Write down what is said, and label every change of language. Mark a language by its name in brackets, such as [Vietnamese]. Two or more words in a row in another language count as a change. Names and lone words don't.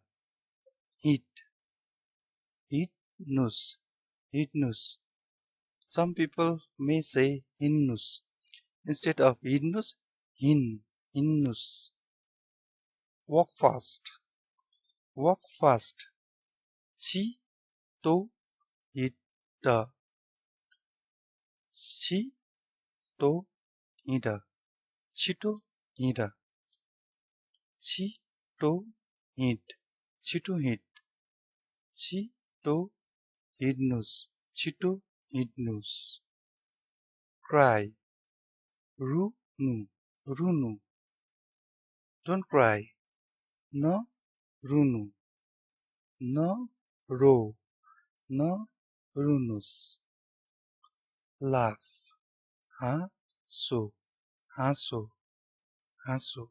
[Nepali] हिँड, हिँड्नुस्, हिँड्नुस्. [English] Some people may say hidnus. Instead of [Nepali] हिँड्नुस्, हिँड्नुस्. [English] Walk fast, walk fast. [Nepali] छिटो, हिँड, छिटो, हिँड, छिटो, हिँड, छिटो, हिँड, छिटो, हिँड, छिटो, हिँड्नुस्, छिटो, हिँड्नुस्. Cry, रुनु, रुनु. [English] Don't cry, no, runu, no, ro, no, runus. [Nepali] Laugh, हाँसो, हाँसो, हाँसो.